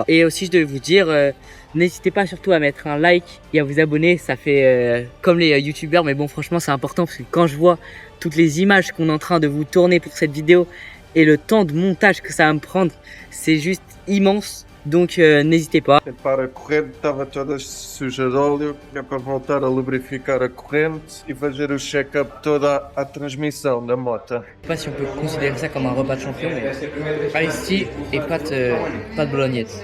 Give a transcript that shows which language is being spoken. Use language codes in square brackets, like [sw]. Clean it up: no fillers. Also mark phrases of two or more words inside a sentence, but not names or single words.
[fr] Et aussi, je devais vous dire, n'hésitez pas surtout à mettre un like et à vous abonner. Ça fait comme les youtubeurs. Mais bon, franchement, c'est important parce que quand je vois toutes les images qu'on est en train de vous tourner pour cette vidéo et le temps de montage que ça va me prendre, c'est juste immense. Donc n'hésitez pas. [pt] Para a corrente estava toda suja de óleo, é para voltar a lubrificar a corrente e fazer o check-up toda a transmissão da moto. [fr] Je sais pas si on peut considérer ça comme un repas de champion, mais ici et pâte bolognaise.